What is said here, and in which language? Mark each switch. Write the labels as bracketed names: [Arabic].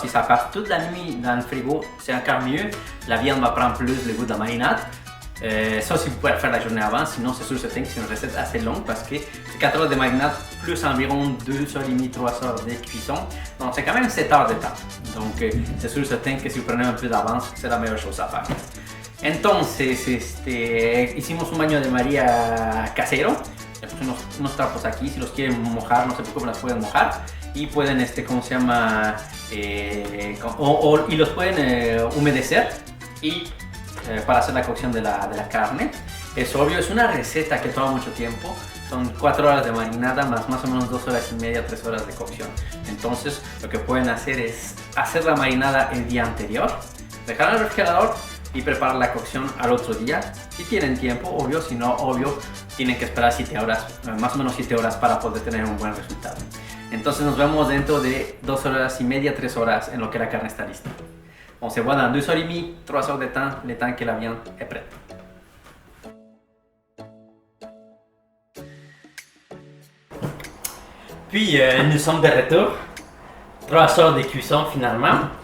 [French] Si ça passe toute la nuit dans le frigo, c'est encore mieux. La viande va prendre plus le goût de la marinade. Ça, si vous pouvez le faire la journée avant, sinon c'est sûr certain que c'est une recette assez longue parce que c'est 4 heures de marinade plus environ 2h30, 3h de cuisson. Donc c'est quand même 7 heures de temps. Donc c'est sûr certain que si vous prenez un peu d'avance, c'est la meilleure chose à faire. [Spanish] Entonces, hicimos un baño de María casero. Le puse unos trapos aquí, si los quieren mojar, no sé por qué las pueden mojar. Y pueden, ¿cómo se llama? Y los pueden humedecer. Y para hacer la cocción de la carne. Es obvio, es una receta que toma mucho tiempo. Son 4 horas de marinada más o menos 2 horas y media, 3 horas de cocción. Entonces lo que pueden hacer es hacer la marinada el día anterior, dejar en el refrigerador y preparar la cocción al otro día. Si tienen tiempo, obvio, si no, obvio, tienen que esperar 7 horas, más o menos 7 horas para poder tener un buen resultado. Entonces nos vemos dentro de 2 horas y media, 3 horas en lo que la carne está lista. [French] On se voit dans 2h30, 3 heures de temps, le temps que la viande est prête. Puis nous sommes de retour. 3 heures de cuisson finalement.